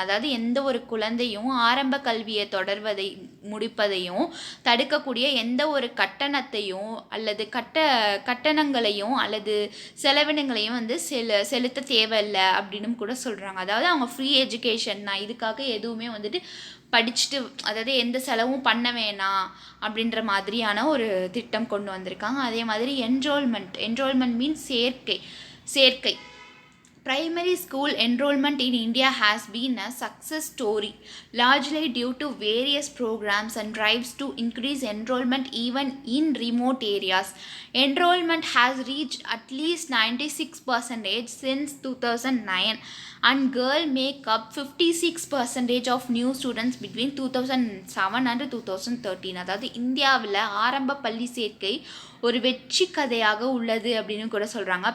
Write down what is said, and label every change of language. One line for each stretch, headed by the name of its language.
Tamil: அதாவது எந்த ஒரு குழந்தையும் ஆரம்ப கல்வியை முடிப்பதையும் தடுக்கக்கூடிய எந்த ஒரு கட்டணத்தையும் அல்லது கட்டணங்களையும் அல்லது செலவினங்களையும் வந்து செலுத்த தேவையில்லை அப்படின்னு கூட சொல்கிறாங்க. அதாவது அவங்க
English: free education
Tamil: தான், இதுக்காக எதுவுமே வந்துட்டு படிச்சுட்டு, அதாவது எந்த செலவும் பண்ண வேணாம் அப்படின்ற மாதிரியான ஒரு திட்டம் கொண்டு வந்திருக்காங்க. அதே மாதிரி
English: enrolment means
Tamil: சேர்க்கை.
English: Primary school enrollment in India has been a success story, largely due to various programs and drives to increase enrollment even in remote areas. Enrollment has reached at least 96% since 2009, and girls make up 56% of new students between 2007 and 2013.
Tamil: அதாவது இந்தியாவில் ஆரம்ப பள்ளி சேர்க்கை ஒரு வெற்றி கதையாக உள்ளது அப்படின்னு கூட சொல்கிறாங்க.